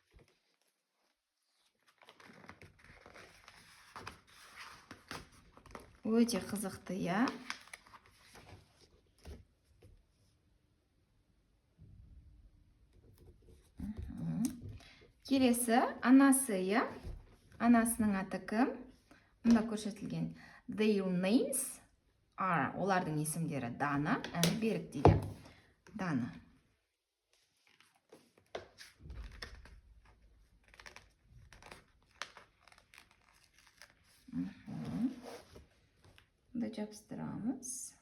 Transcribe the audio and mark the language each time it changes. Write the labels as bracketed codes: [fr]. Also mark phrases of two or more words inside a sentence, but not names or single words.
[kk] Өте қызықты, иә? Келесі, анасы, иә? Анасының аты кім? Мұнда көрсетілген. [en] Their names are, [kk] олардың есімдері Дана and Берік дейді. Дана. Мұнда жабыстырамыз.